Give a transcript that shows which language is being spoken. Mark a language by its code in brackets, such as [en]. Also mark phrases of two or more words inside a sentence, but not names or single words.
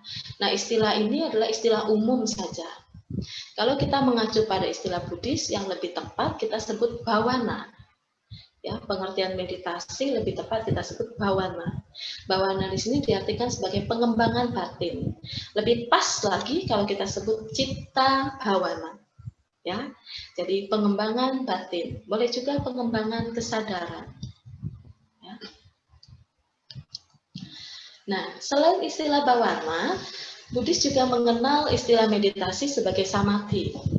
[id] Nah, istilah ini adalah istilah umum saja. Kalau kita mengacu pada istilah Buddhis, yang lebih tepat kita sebut bhavana. Ya, pengertian meditasi lebih tepat kita sebut bhavana. Bhavana di sini diartikan sebagai pengembangan batin. Lebih pas lagi kalau kita sebut [pi] citta bhavana. [id] Ya, jadi pengembangan batin. Boleh juga pengembangan kesadaran. Ya. Nah, selain istilah bhavana, Buddhis juga mengenal istilah meditasi sebagai samadhi.